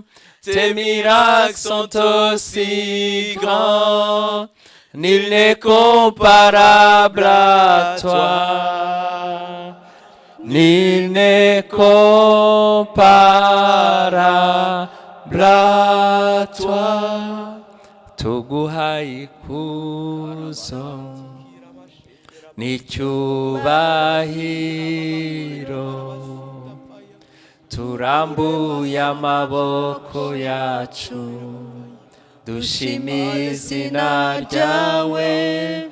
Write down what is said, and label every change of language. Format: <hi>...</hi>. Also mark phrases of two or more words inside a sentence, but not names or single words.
<fr>Tes miracles sont aussi grands. Nul n'est comparable à toi. Nul n'est comparable à toi.</fr> <rw>Tuguha ikuzo n'icyubahiro, turambuye amaboko yacu dushimiye izina ryawe.</rw>